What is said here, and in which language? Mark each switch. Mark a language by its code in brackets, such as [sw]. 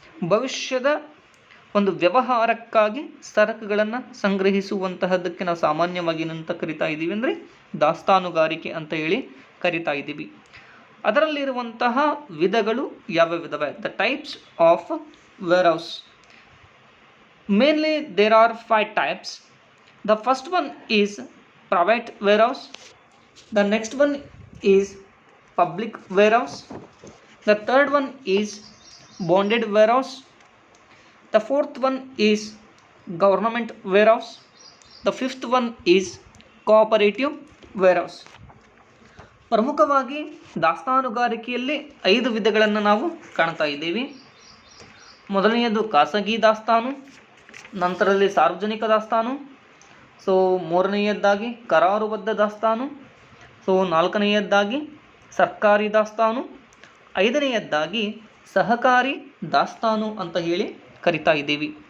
[kn] ಭವಿಷ್ಯದ ಒಂದು ವ್ಯವಹಾರಕ್ಕಾಗಿ ಸರಕುಗಳನ್ನು ಸಂಗ್ರಹಿಸುವಂತಹದ್ದಕ್ಕೆ ನಾವು ಸಾಮಾನ್ಯವಾಗಿ ಏನಂತ ಕರಿತಾ ಇದ್ದೀವಿ ಅಂದರೆ ದಾಸ್ತಾನುಗಾರಿಕೆ ಅಂತ ಹೇಳಿ ಕರಿತಾ ಇದ್ದೀವಿ. ಅದರಲ್ಲಿರುವಂತಹ ವಿಧಗಳು ಯಾವ್ಯಾವಿದಾವೆ? [en] The types of warehouse. Mainly there are 5 types. The first one is private warehouse. The next one is public warehouse. The third one is bonded warehouse. The fourth one is government warehouse. The fifth one is cooperative warehouse. [kn] ಪ್ರಮುಖವಾಗಿ ದಾಸ್ತಾನುಗಾರಿಕೆಯಲ್ಲಿ 5 ವಿಧಗಳನ್ನು ನಾವು ಕಾಣ್ತಾ ಇದ್ದೀವಿ. ಮೊದಲನೆಯದು ಖಾಸಗಿ ದಾಸ್ತಾನು, ನಂತರದಲ್ಲಿ ಸಾರ್ವಜನಿಕ ದಾಸ್ತಾನು, ಮೂರನೆಯದ್ದಾಗಿ ಕರಾರುಬದ್ಧ ದಾಸ್ತಾನು, ನಾಲ್ಕನೆಯದ್ದಾಗಿ ಸರ್ಕಾರಿ ದಾಸ್ತಾನು, ಐದನೆಯದ್ದಾಗಿ ಸಹಕಾರಿ ದಾಸ್ತಾನು ಅಂತ ಹೇಳಿ ಕರಿತಾ ಇದ್ದೀವಿ.